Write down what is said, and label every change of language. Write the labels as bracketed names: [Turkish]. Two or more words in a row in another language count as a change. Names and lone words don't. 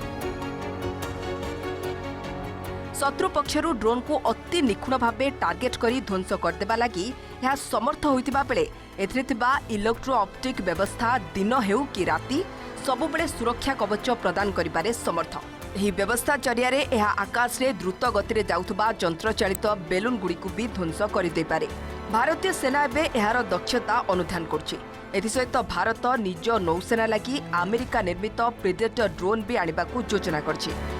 [Odia] ଶତ୍ରୁ ପକ୍ଷରୁ ଡ୍ରୋନ୍ କୁ ଅତି ନିଖୁଣ ଭାବେ ଟାର୍ଗେଟ୍ କରି ଧ୍ୱଂସ କରିଦେବା ଲାଗି ଏହା ସମର୍ଥ ହୋଇଥିବା ବେଳେ ଏଥିରେ ଥିବା [English] electro optic [Odia] ବ୍ୟବସ୍ଥା ଦିନ ହେଉ କି ରାତି ସବୁବେଳେ ସୁରକ୍ଷା କବଚ ପ୍ରଦାନ କରିବାରେ ସମର୍ଥ। ଏହି ବ୍ୟବସ୍ଥା ଜରିଆରେ ଏହା ଆକାଶରେ ଦ୍ରୁତ ଗତିରେ ଯାଉଥିବା ଯନ୍ତ୍ରଚାଳିତ ବେଲୁନ୍ ଗୁଡ଼ିକୁ ବି ଧ୍ୱଂସ କରିଦେଇପାରେ। ଭାରତୀୟ ସେନା ଏବେ ଏହାର ଦକ୍ଷତା ଅନୁଧ୍ୟାନ କରୁଛି। ଏଥିସହିତ ଭାରତ ନିଜ ନୌସେନା ଲାଗି ଆମେରିକା ନିର୍ମିତ ପ୍ରିଡେଟର ଡ୍ରୋନ୍ ବି ଆଣିବାକୁ ଯୋଜନା କରିଛି।